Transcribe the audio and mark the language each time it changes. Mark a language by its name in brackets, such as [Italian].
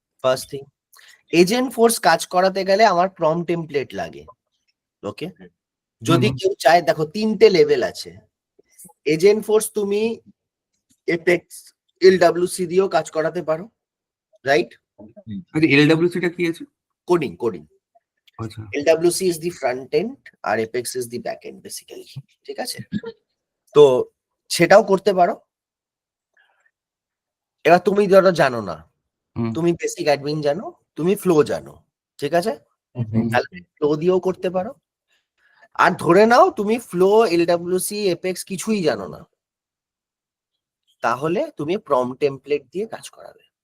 [Bangla] First thing, agent force কাজ করাতে গেলে আমার প্রম্পট টেমপ্লেট লাগে, ওকে? যদি কেউ চায়, দেখো 3টে লেভেল আছে এজেন্ট ফোর্স, তুমি এপেক্স এলডব্লিউসি দিয়েও কাজ করাতে পারো, রাইট? এলডব্লিউসি টা কি আছে? কোডিং কোডিং আচ্ছা [English] LWC is the front end আর Apex is the back end basically, [Bangla] ঠিক আছে? তো সেটাও করতে পারো। এবার তুমি ধরো জানো না, তুমি বেসিক অ্যাডমিন জানো, তুমি ফ্লো জানো, ঠিক আছে? তাহলে ফ্লো দিয়েও করতে পারো। আর ধরে নাও তুমি ফ্লো, LWC, Apex কিছুই জানো না, তাহলে তুমি প্রম্পট টেমপ্লেট দিয়ে কাজ করাবে,